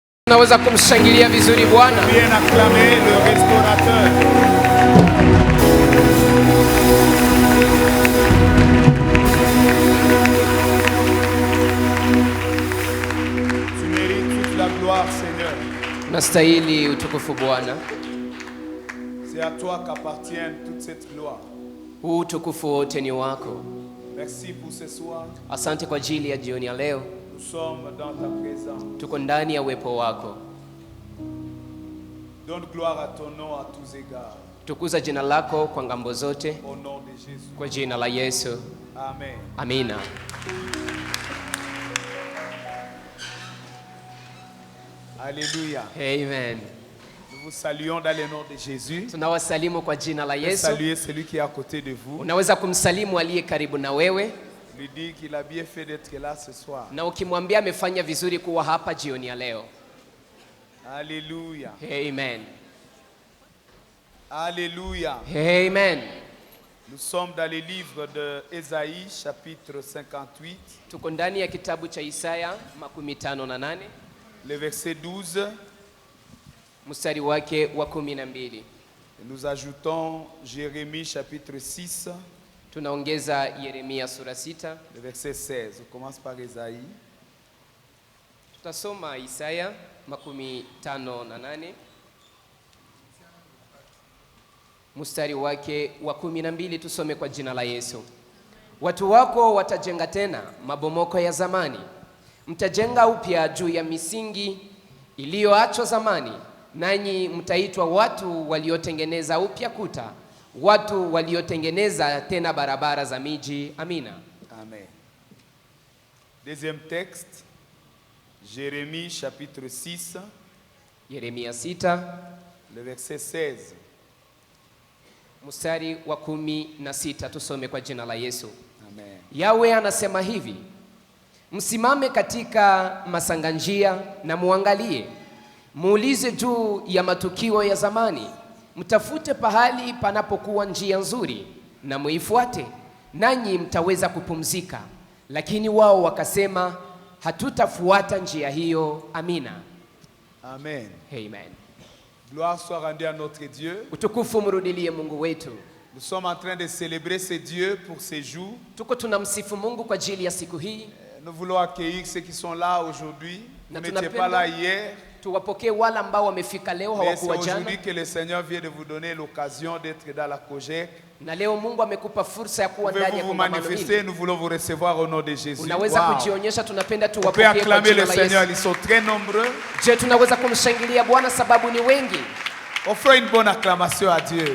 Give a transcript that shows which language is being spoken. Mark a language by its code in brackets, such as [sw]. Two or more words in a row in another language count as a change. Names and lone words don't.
[sw] Naweza kumshangilia vizuri Bwana. [fr] Bien acclamer le restaurateur. Tu mérites toute la gloire, Seigneur. [sw] Nastahili utukufu Bwana. [fr] C'est à toi qu'appartient toute cette gloire. [sw] Utukufu wote ni wako. [fr] Merci pour ce soir. [sw] Asante kwa ajili ya jioni ya leo. [fr] Nous sommes dans ta présence. [sw] Tuko ndani ya uwepo wako. [fr] Donne gloire à ton nom à tous égards. [sw] Tukuza jina lako kwa ngambo zote. [fr] Au nom de Jésus. [sw] Kwa jina la Yesu. [fr] Amen. [sw] Amina. [fr] Alléluia. Amen. Nous vous saluons dans le nom de Jésus. [sw] Tunawasalimu kwa jina la Yesu. [fr] Saluez celui qui est à côté de vous. [sw] Unaweza kumsalimu aliye karibu na wewe. [fr] Lui dit qu'il a bien fait d'être là ce soir. [sw] Na ukimwambia amefanya vizuri kuwa hapa jioni ya leo. [fr] Alléluia. Amen. Alléluia. Amen. Nous sommes dans le livre de Ésaïe chapitre 58. [sw] Tuko ndani ya kitabu cha Isaya 58. [fr] Le verset 12. [sw] Mstari wake wa 12. [fr] Nous ajoutons Jérémie chapitre 6. [sw] Tunaongeza Yeremia sura 6. [fr] Le verset 16. On commence par Ésaïe. [sw] Tutasoma Isaya 58. Mstari wake wa 12, tusome kwa jina la Yesu. Watu wako watajenga tena mabomoko ya zamani. Mtajenga upya juu ya misingi iliyoachwa zamani, nanyi mtaitwa watu waliotengeneza upya kuta, watu waliotengeneza tena barabara za miji. Amina. [fr] Amen. Deuxième texte, Jérémie chapitre 6. [sw] Yeremia 6. [fr] Le verset 16. [sw] Mstari wa 16, tusome kwa jina la Yesu. [fr] Amen. [sw] Yawe anasema hivi: msimame katika masanganjia na muangalie, muulize juu ya matukio ya zamani, mtafute pahali panapokuwa njia nzuri na muifuate, nanyi mtaweza kupumzika. Lakini wao wakasema, hatutafuata njia hiyo. Amina. [fr] Amen. Amen. Gloire soit rendue à notre Dieu. [sw] Utukufu mrudilie Mungu wetu. [fr] Nous sommes en train de célébrer ce Dieu pour ces jours. [sw] Tuko tunamsifu Mungu kwa ajili ya siku hii. [fr] Nous voulons accueillir ceux qui sont là aujourd'hui. Vous [sw] Na [fr] n'étiez pas là hier. [sw] Tuwapokee wale ambao wamefika leo, [fr] Mais c'est [sw] hawakuwa jana. [fr] aujourd'hui que le Seigneur vient de vous donner l'occasion d'être dans la COGEC. [sw] Na leo Mungu amekupa fursa ya kuwa ndani ya [fr] Pouvez-vous vous [sw] kongamano [fr] manifester? [sw] hili. [fr] Nous voulons vous recevoir au nom de Jésus. [sw] Unaweza Wow. kujionyesha, tunapenda [fr] On peut [sw] tuwapokee kwa [fr] acclamer [sw] jina [fr] le [sw] la [fr] Seigneur, [sw] Yesu. [fr] ils sont très nombreux. [sw] Je, tunaweza kumshangilia Bwana sababu ni wengi. [fr] Offrons une bonne acclamation à Dieu.